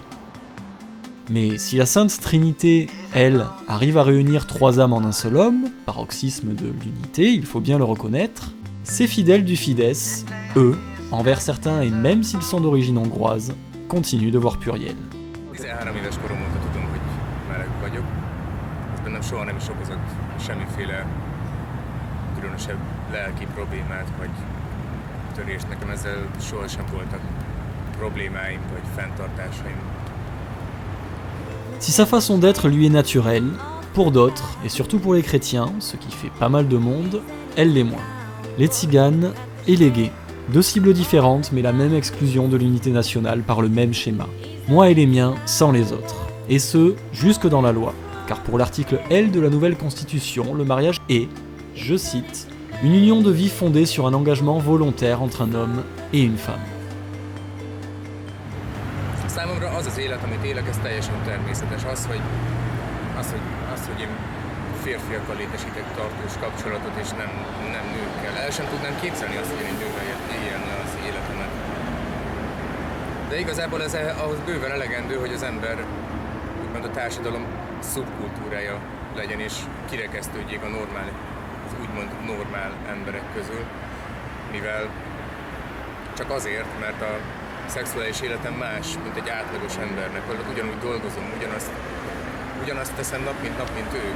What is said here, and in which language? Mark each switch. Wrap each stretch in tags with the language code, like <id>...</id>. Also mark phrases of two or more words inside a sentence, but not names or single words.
<fr>Mais si la Sainte Trinité, elle, arrive à réunir 3 âmes en un seul homme, paroxysme de l'unité, il faut bien le reconnaître, ces fidèles du Fidesz, eux, envers certains et même s'ils sont d'origine hongroise, continuent de voir pluriel.</fr> <hu>13 éves korom óta tudom, hogy meleg vagyok. Ez bennem soha nem is okozott semmiféle különösebb lelki problémát vagy törést. Nekem ezzel sohasem voltak problémáim vagy fenntartásaim.</hu> <fr>Si sa façon d'être lui est naturelle, pour d'autres, et surtout pour les chrétiens, ce qui fait pas mal de monde, elle l'est moins. Les tziganes et les gays. 2 cibles différentes mais la même exclusion de l'unité nationale par le même schéma. Moi et les miens sans les autres. Et ce, jusque dans la loi. Car pour l'article L de la nouvelle constitution, le mariage est, je cite, une union de vie fondée sur un engagement volontaire entre un homme et une femme.</fr> <hu>Számomra az az élet, amit élek, ez teljesen természetes. Az, hogy én férfiakkal létesítek tartós kapcsolatot, és nem nőkkel. El sem tudnám képzelni azt, hogy én egy nővel élne az életemet. De igazából ez ahhoz bőven elegendő, hogy az ember, úgymond a társadalom szubkultúrája legyen, és kirekesztődjék az úgymond normál emberek közül, mivel csak azért, mert a szexuális életem más, mint egy átlagos embernek, hogy ugyanúgy dolgozom, ugyanazt teszem nap, mint ők.</hu>